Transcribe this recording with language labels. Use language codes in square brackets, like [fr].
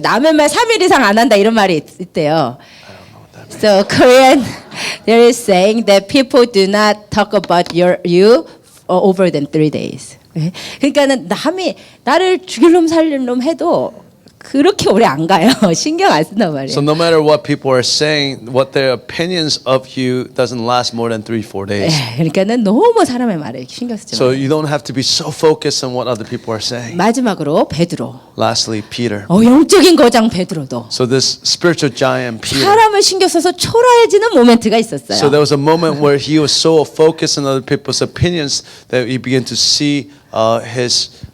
[ko] 남의 말 3일 이상 안 한다 이런 말이 있대요. [en] So Korean, there is saying that people do not talk about you over than 3 days. [ko] 그러니까는 남이 나를 죽일 놈 살릴 놈 해도 그렇게 오래 안 가요. 신경 안 쓴단 말이에요. [en] So no matter what people are saying, what their opinions of you doesn't last more than 3-4 days. [ko] 그러니까는 너무 사람의 말에 신경 쓰지 [en] So [ko] 마세요. [en] you don't have to be so focused on what other people are saying. [ko] 마지막으로 베드로. [en] Lastly, Peter. [ko] 영적인 거장 베드로도 [en] So this spiritual giant Peter. [ko] 사람을 신경 써서 초라해지는 모멘트가 있었어요. [en] So there was a moment where he was so focused on other people's opinions that he began to see his